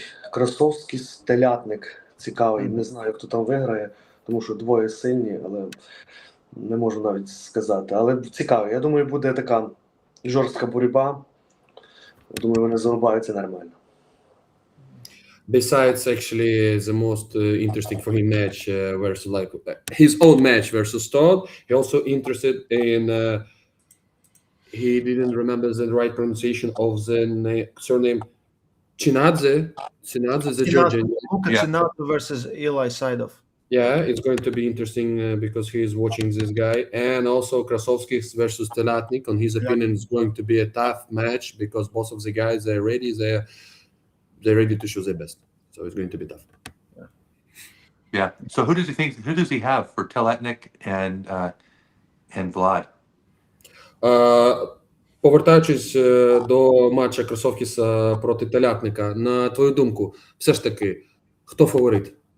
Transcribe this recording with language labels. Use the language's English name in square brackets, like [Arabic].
[Ukrainian] Красовський Стелятник цікавий. Не знаю, хто там виграє, тому що двоє сильні, але не можу навіть сказати. Але цікавий. Я думаю, буде така жорстка боротьба. Думаю, вони зарубаються нормально. [English] Besides, actually, the most interesting for him match versus his own match versus Todd, he also interested in. He didn't remember the right pronunciation of the surname. Chinadze, the Georgian. Chinadze versus Eli Saidov. Yeah, it's going to be interesting because he is watching this guy, and also Krasovsky versus Telatnik. On his opinion, it's going to be a tough match because both of the guys are ready. They're ready to show their best, so it's going to be tough. Yeah. So who does he have for Telatnik and Vlad? [Ukrainian] Повертаючись до матча Красовкіса проти Телятника, на твою думку, все ж таки, хто фаворит?